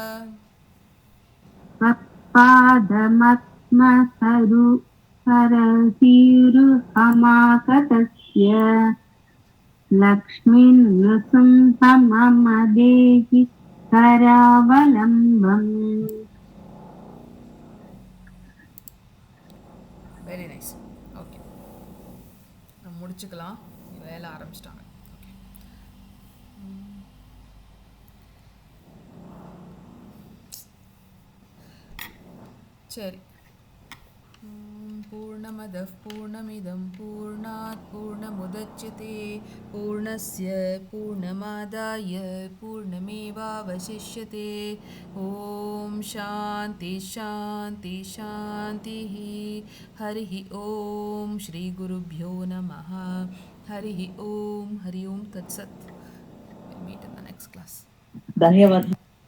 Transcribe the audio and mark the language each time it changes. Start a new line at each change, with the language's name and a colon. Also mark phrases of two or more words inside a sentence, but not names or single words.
Sanskrit: सरसीरुहमाकतस्य लक्ष्मीं नृसिंह मम देहि करावलम्बम्.
English: very nice okay
Tamil: நம்ம முடிச்சுக்கலாம் வேலை ஆரம்பிச்சிட்டாங்க ஓகே
Sanskrit: சரி पूर्णमदः पूर्णमिदं पूर्णात् पूर्णमुदच्यते पूर्णस्य पूर्णमादाय पूर्णमेवावशिष्यते ॐ शान्ति शान्ति शान्तिः हरिः ॐ श्रीगुरुभ्यो नमः हरिः ॐ हरि ओं तत्सत्
English: meet in the next class
Sanskrit: धन्यवाद.